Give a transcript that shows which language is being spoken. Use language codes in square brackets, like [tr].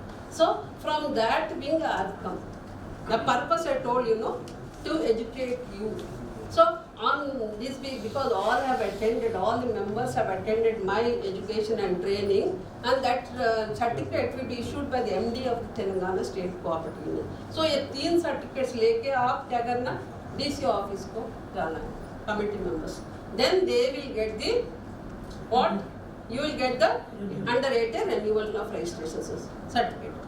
[en] So from that wing I have come. The purpose I told you, to educate you. So on this week, because all the members have attended my education and training, and that certificate will be issued by the MD of the Telangana State Cooperative Union. [hi] So ये 3 certificates लेके आप क्या करना, DC office को जाना है, committee members. [en] Then they will get the what? You will get the under 18 renewal of registration certificate.